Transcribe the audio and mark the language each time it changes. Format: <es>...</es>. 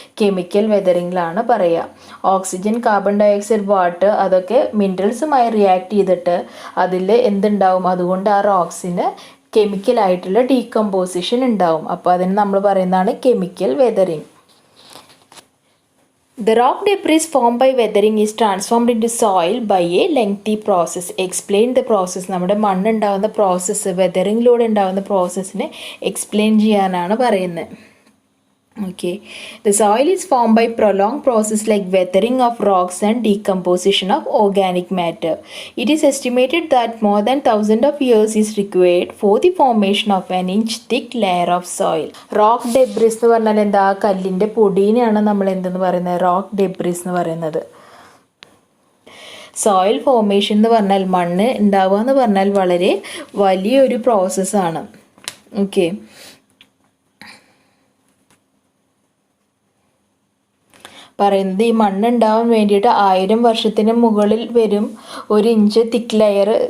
<ml>Chemical വെതറിങ്ങിലാണ് പറയുക. Oxygen, carbon dioxide, water അതൊക്കെ മിനറൽസുമായി react ചെയ്തിട്ട് അതിൽ എന്തുണ്ടാവും? അതുകൊണ്ട് ആ റോക്സിന് കെമിക്കലായിട്ടുള്ള ഡീകമ്പോസിഷൻ ഉണ്ടാവും. അപ്പോൾ അതിന് നമ്മൾ പറയുന്നതാണ് chemical weathering.</ml> <en>The rock debris formed by weathering is transformed into soil by a lengthy process. Explain the process.</en> <ml>നമ്മുടെ മണ്ണുണ്ടാകുന്ന പ്രോസസ്സ്, വെതറിങ്ങിലൂടെ ഉണ്ടാകുന്ന പ്രോസസ്സിനെ എക്സ്പ്ലെയിൻ ചെയ്യാനാണ് പറയുന്നത്.</ml> <en>Okay, the soil is formed by prolonged process like weathering of rocks and decomposition of organic matter. It is estimated that more than 1000 of years is required for the formation of an inch thick layer of soil.</en> <ml>Rock debris എന്ന് പറഞ്ഞാൽ എന്താ? കല്ലിൻ്റെ പൊടിനെയാണ് നമ്മൾ എന്തെന്ന് പറയുന്നത്? Rock debris എന്ന് പറയുന്നത്. Soil formation എന്ന് പറഞ്ഞാൽ, മണ്ണ് ഉണ്ടാവുക എന്ന് പറഞ്ഞാൽ വളരെ വലിയൊരു പ്രോസസ്സാണ്. ഓക്കെ, പറയുന്നത് ഈ മണ്ണുണ്ടാവാൻ വേണ്ടിയിട്ട് 1000 വർഷത്തിന് മുകളിൽ വരും 1 ഇഞ്ച് തിക്ക് ലെയർ.</ml>